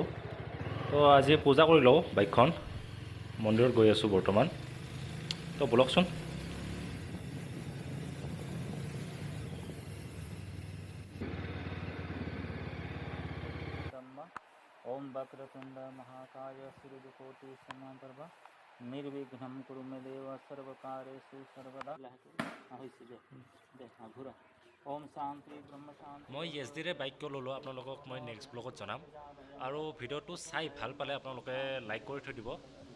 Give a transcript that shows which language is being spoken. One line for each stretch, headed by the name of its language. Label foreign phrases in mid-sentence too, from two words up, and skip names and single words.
Assamese: তো আজি পূজা কৰি লওঁ বাইকখন, মন্দিৰত গৈ আছোঁ বৰ্তমান। তো বলকচোন।
Sanskrit: ओम वक्रतुंड महाकाय सूर्यकोटि समाप्रभा निर्विघ्नं कुरु मे देव सर्वकार्येषु सर्वदा। ओम शांति ब्रह्म शांति।
Assamese: মই yezdiৰে বাইকটো ল'লোঁ, আপোনালোকক মই নেক্সট ব্লগত জনাম। আৰু ভিডিঅ'টো চাই ভাল পালে আপোনালোকে লাইক কৰি থৈ দিব।